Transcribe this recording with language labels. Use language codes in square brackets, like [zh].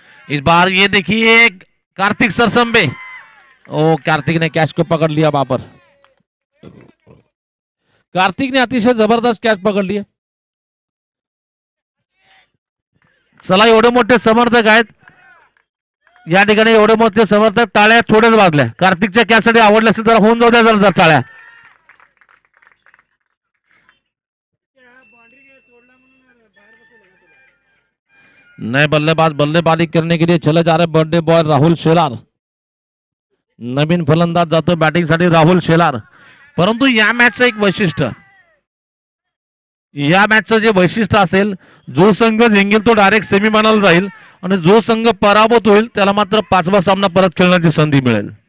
[hi] इस बार ये देखिए कार्तिक सरसंबे, ओ कार्तिक ने कैच को पकड़ लिया वहां पर। [mr] कार्तिक ने अतिशय जबरदस्त कॅच पकडली आहे। चला एवढे मोठे समर्थक आहेत या ठिकाणी, एवढे मोठे समर्थक, टाळ्या थोड्याच वाजल्या। कार्तिकच्या कॅचसाठी आवडल्या असेल तर होऊन जाऊ द्या जरा टाळ्या। [hi] नए बल्लेबाज बल्लेबाजी करने के लिए चले जा रहे बर्थडे बॉय राहुल शेलार। [mr] नवीन फलंदाज जातो बॅटिंगसाठी राहुल शेलार। परंतु या मॅचचं एक वैशिष्ट्य, या मॅचचं जे वैशिष्ट्य असेल, जो संघ जिंकेल तो डायरेक्ट सेमीफायनल जाईल आणि जो संघ पराभूत होईल त्याला मात्र 5वा सामना परत खेळण्याची संधी मिळेल।